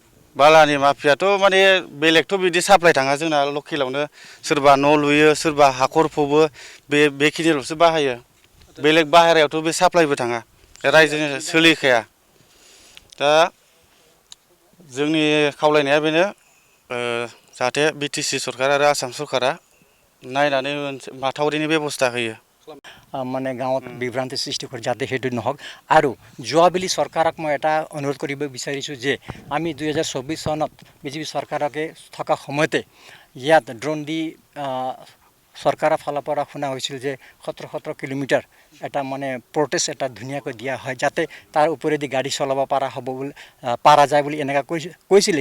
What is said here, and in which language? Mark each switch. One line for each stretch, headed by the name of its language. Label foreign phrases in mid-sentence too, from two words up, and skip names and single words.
Bodo: बालानि माफियाथ' माने बेलेगथ' बिदि साप्लाय थाङा, जोंना लकेलावनो सोरबा न' लुयो, सोरबा हाखर फबो, बेखिनिल'सो बाहायो। बेलेग बाहेरायावथ' बे साप्लायबो थाङा, रायजोनि सोलिखाया। दा जोंनि खावलायनाया बेनो, जाहाथे बिटिसि सरकार आरो आसाम सरकारा नायनानै माथावरिनि बेब'स्था होयो।
Assamese: মানে গাঁৱত বিভ্ৰান্তি সৃষ্টি কৰে যাতে সেইটো নহওক। আৰু যোৱাবেলি চৰকাৰক মই এটা অনুৰোধ কৰিব বিচাৰিছোঁ যে আমি 2024 চনত বিজেপি চৰকাৰকে থকা সময়তে ইয়াত ড্ৰোন দি চৰকাৰৰ ফালৰ পৰা শুনা হৈছিল যে 17 কিলোমিটাৰ এটা মানে প্ৰটেষ্ট এটা ধুনীয়াকৈ দিয়া হয়, যাতে তাৰ ওপৰেদি গাড়ী চলাব পৰা যায় বুলি এনেকৈ কৈছিলে।